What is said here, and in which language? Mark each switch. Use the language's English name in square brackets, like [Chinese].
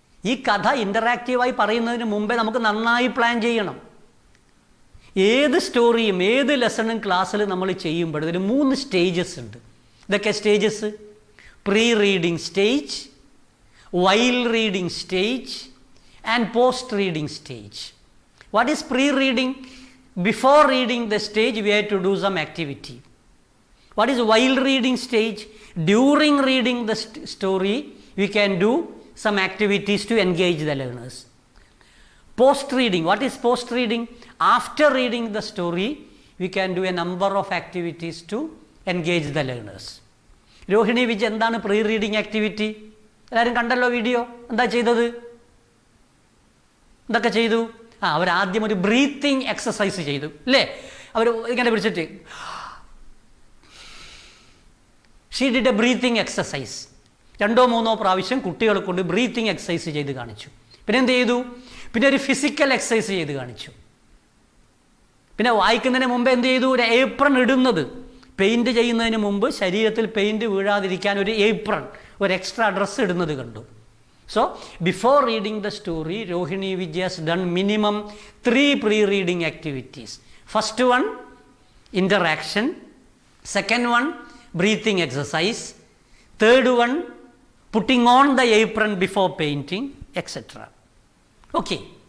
[Malayalam] ഈ കഥ ഇൻ്ററാക്റ്റീവായി പറയുന്നതിന് മുമ്പേ നമുക്ക് നന്നായി പ്ലാൻ ചെയ്യണം. ഏത് സ്റ്റോറിയും ഏത് ലെസണും ക്ലാസ്സിൽ നമ്മൾ ചെയ്യുമ്പോൾ ഇതിന് 3 സ്റ്റേജസ് ഉണ്ട്. ഇതൊക്കെ stages: pre reading stage, while reading stage and post reading stage. [English] What is pre reading? Before reading the stage, we have to do some activity. What is while reading stage? During reading the story, we can do some activities to engage the learners. Post reading. What is post reading? After reading the story, we can do a number of activities to engage the learners. [Malayalam] Rohini Vij എന്താണ് pre reading activity? എല്ലാവരും കണ്ടല്ലോ video. എന്താ ചെയ്തത്? എന്തൊക്കെ ചെയ്തു? അവരാദ്യം ഒരു breathing exercise ചെയ്തു അല്ലേ? അവർ ഇങ്ങനെ പിടിച്ചിട്ട് [English] She did a breathing exercise. [Malayalam] 2-3 പ്രാവശ്യം കുട്ടികളെ കൊണ്ട് ബ്രീത്തിങ് എക്സസൈസ് ചെയ്ത് കാണിച്ചു. പിന്നെ എന്ത് ചെയ്തു? പിന്നെ ഒരു ഫിസിക്കൽ എക്സസൈസ് ചെയ്ത് കാണിച്ചു. പിന്നെ വായിക്കുന്നതിന് മുമ്പ് എന്ത് ചെയ്തു? ഒരു ഏപ്രൺ ഇടുന്നത്. പെയിൻറ് ചെയ്യുന്നതിന് മുമ്പ് ശരീരത്തിൽ പെയിൻറ് വീഴാതിരിക്കാൻ ഒരു ഏപ്രൺ, ഒരു എക്സ്ട്രാ ഡ്രസ്സ് ഇടുന്നത് കണ്ടു. [English] So, before reading the story, Rohini Vijay has done minimum 3 pre-reading activities. First one, interaction. Second one, breathing exercise. Third one, putting on the apron before painting, etc. Okay.